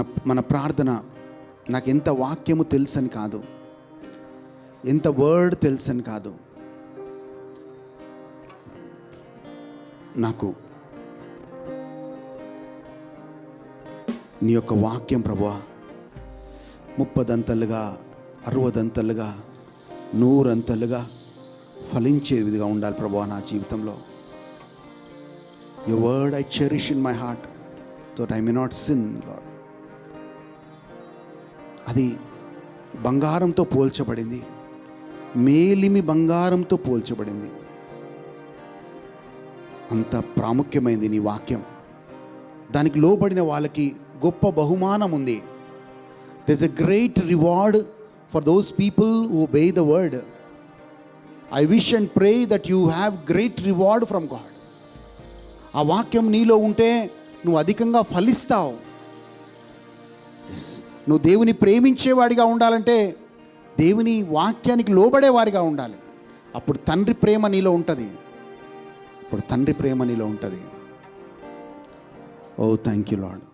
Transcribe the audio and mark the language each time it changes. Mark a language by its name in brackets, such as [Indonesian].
[Telugu] మన ప్రార్థన నాకు ఎంత వాక్యము తెలుసని కాదు, ఎంత వర్డ్ తెలుసని కాదు, నాకు నీ యొక్క వాక్యం ప్రభువా 30 అంతలుగా 60 అంతలుగా 100 అంతలుగా ఫలించే విధిగా ఉండాలి ప్రభువా నా జీవితంలో. [English] Your word I cherish in my heart that I may not sin, Lord. [Telugu] అది బంగారంతో పోల్చబడింది, మేలిమి బంగారంతో పోల్చబడింది. అంత ప్రాముఖ్యమైంది నీ వాక్యం. దానికి లోబడిన వాళ్ళకి గొప్ప బహుమానం ఉంది. [English] There's a great reward for those people who obey the word. I wish and pray that you have great reward from God. [Telugu] ఆ వాక్యం నీలో ఉంటే నువ్వు అధికంగా ఫలిస్తావు. ఎస్, నువ్వు దేవుని ప్రేమించేవాడిగా ఉండాలంటే దేవుని వాక్యానికి లోబడేవాడిగా ఉండాలి. అప్పుడు తండ్రి ప్రేమ నీలో ఉంటుంది. అప్పుడు తండ్రి ప్రేమ నీలో ఉంటుంది. [English] Oh thank you lord.